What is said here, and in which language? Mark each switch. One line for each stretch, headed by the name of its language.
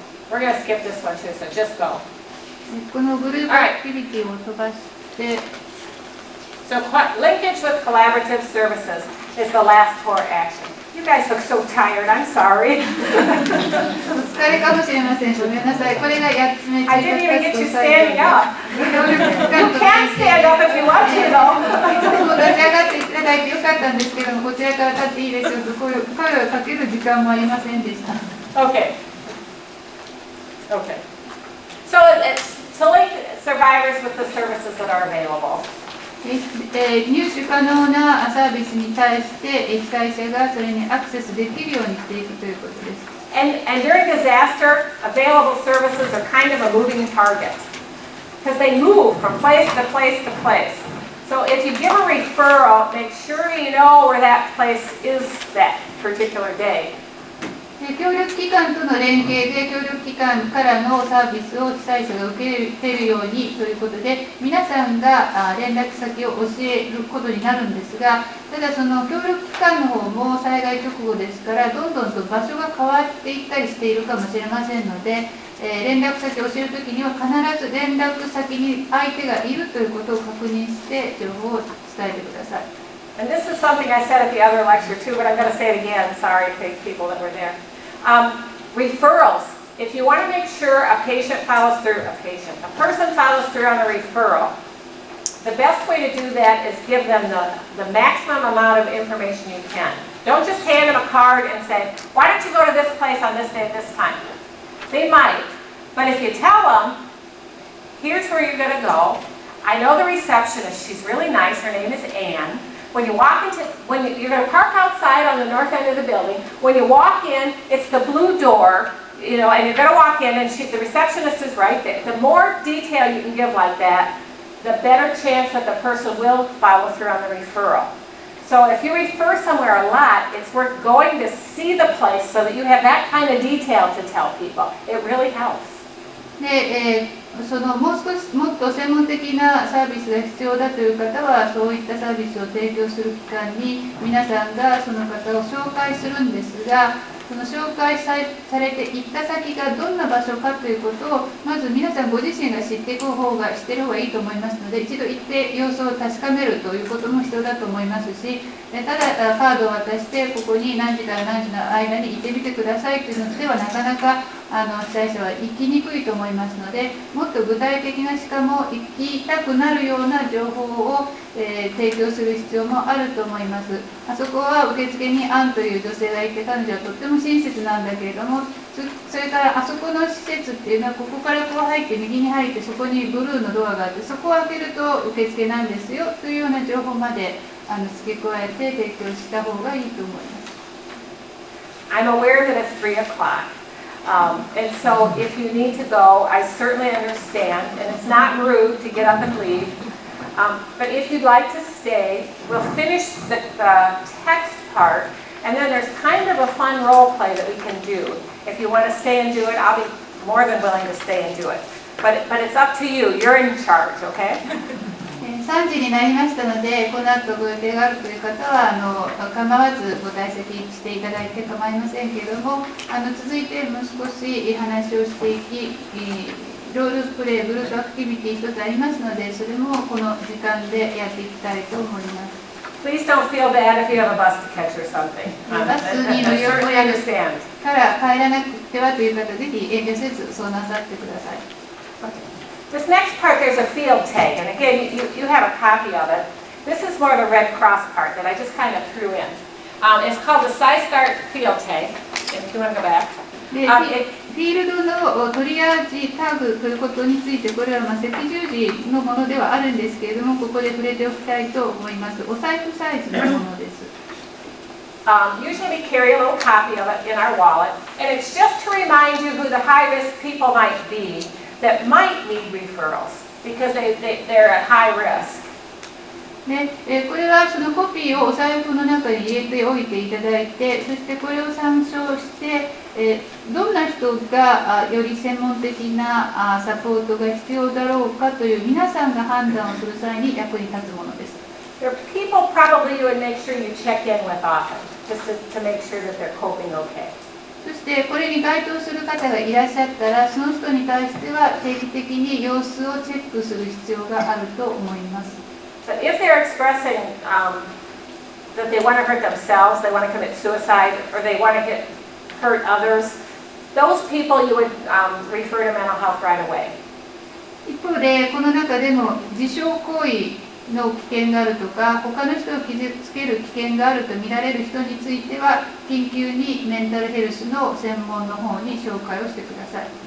English: We're going to skip this one too, so just go.
Japanese: このグループアクティビティを飛ばして、
English: So linkage with collaborative services is the last core action. You guys look so tired. I'm sorry.
Japanese: 疲れかもしれません。ごめんなさい。これが8つ目。
English: I didn't even get you standing up. You can stand up if you want to, though.
Japanese: いつでも立ち上がっていただいてよかったんですけども、こちらから立っていいですよと声をかける時間もありませんでした。
English: Okay. Okay. So to link survivors with the services that are available.
Japanese: 入手可能なサービスに対して被災者がそれにアクセスできるようにしていくということです。
English: And during disaster, available services are kind of a moving target because they move from place to place to place. So if you give a referral, make sure you know where that place is that particular day.
Japanese: 協力機関との連携で協力機関からのサービスを被災者が受けるようにということで、皆さんが連絡先を教えることになるんですが、ただその協力機関の方も災害直後ですからどんどんと場所が変わっていったりしているかもしれませんので、連絡先を教えるときには必ず連絡先に相手がいるということを確認して情報を伝えてください。
English: And this is something I said at the other lecture too, but I'm going to say it again. Sorry to people that were there. Referrals. If you want to make sure a person follows through on a referral, the best way to do that is give them the maximum amount of information you can. Don't just hand them a card and say, why don't you go to this place on this day at this time? They might, but if you tell them, here's where you're going to go. I know the receptionist. She's really nice. Her name is Anne. When you're going to park outside on the north end of the building. When you walk in, it's the blue door, and you're going to walk in, and the receptionist is right there. The more detail you can give like that, the better chance that the person will follow through on the referral. So if you refer somewhere a lot, it's worth going to see the place so that you have that kind of detail to tell people. It really helps.
Japanese: で、もっと専門的なサービスが必要だという方はそういったサービスを提供する機関に皆さんがその方を紹介するんですが、その紹介されて行った先がどんな場所かということをまず皆さんご自身が知ってる方がいいと思いますので、一度行って様子を確かめるということも必要だと思いますし、ただカードを渡してここに何時から何時の間に行ってみてくださいというのではなかなか被災者は行きにくいと思いますので、もっと具体的な、しかも行きたくなるような情報を、提供する必要もあると思います。あそこは受付にアンという女性がいて、彼女はとっても親切なんだけれども、それからあそこの施設っていうのはここからこう入って右に入ってそこにブルーのドアがあって、そこを開けると受付なんですよというような情報まで付け加えて提供した方がいいと思います。
English: I'm aware that it's 3 o'clock. And so if you need to go, I certainly understand, and it's not rude to get up and leave. But if you'd like to stay, we'll finish the text part, and then there's kind of a fun role play that we can do. If you want to stay and do it, I'll be more than willing to stay and do it. But it's up to you. You're in charge, okay?
Japanese: 3時になりましたので、この後ご予定があるという方は構わずご退席していただいて構いませんけれども、続いてもう少し話をしていき、ロールプレイ、グループアクティビティ一つありますので、それもこの時間でやっていきたいと思います。
English: Please don't feel bad if you have a bus to catch or something.
Japanese: バスに乗り遅れるから帰らなくてはという方、ぜひ遠慮せずそうなさってください。
English: This next part, there's a field tag, and again, you have a copy of it. This is more the Red Cross part that I just kind of threw in. It's called the Psychological field tag, if you want to go back.
Japanese: でフィールドのトリアージタグということについて、これは赤十字のものではあるんですけれども、ここで触れておきたいと思います。お財布サイズのものです。
English: Usually we carry a little copy of it in our wallet, and it's just to remind you who the high-risk people might be that might need referrals because they're at high risk.
Japanese: これはそのコピーをお財布の中に入れておいていただいて、そしてこれを参照して、どんな人がより専門的なサポートが必要だろうかという皆さんが判断をする際に役に立つものです。
English: There are people probably you would make sure you check in with often, just to make sure that they're coping okay.
Japanese: そしてこれに該当する方がいらっしゃったら、その人に対しては定期的に様子をチェックする必要があると思います。
English: But if they're expressing that they want to hurt themselves, they want to commit suicide, or they want to hurt others, those people you would refer to mental health right away.
Japanese: 一方で、この中でも自傷行為の危険があるとか、他の人を傷つける危険があると見られる人については、緊急にメンタルヘルスの専門の方に紹介をしてください。